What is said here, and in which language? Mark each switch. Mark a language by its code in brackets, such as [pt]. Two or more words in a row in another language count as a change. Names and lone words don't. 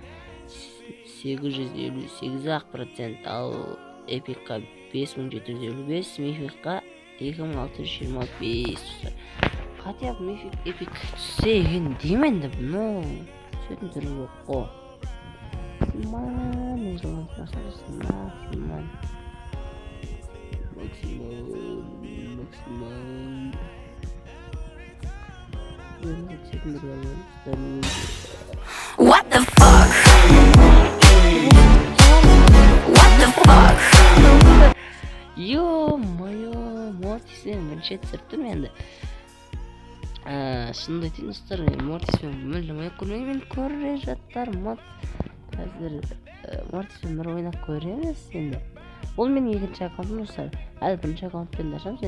[kk] 858%, ал эпикка 5755, мификка 2625 достар. Хотя мифик эпик түссе екен деймін енді, но сөйтін түрі жоқ қой. [ru] Максимальный [en] What the fuck? What the fuck? [kk] Ё-моё, мортисен бірінші түсіріп тұрмын енді. шынымды айтайын достар, Мортиспен мүлдем ойнап көрмеймін. Мен көре жатармын қазір. Мортиспен бір ойнап көреміз енді. Ол менің екінші аккаунтым достар. Әлі бірінші аккаунтпен ашамыз.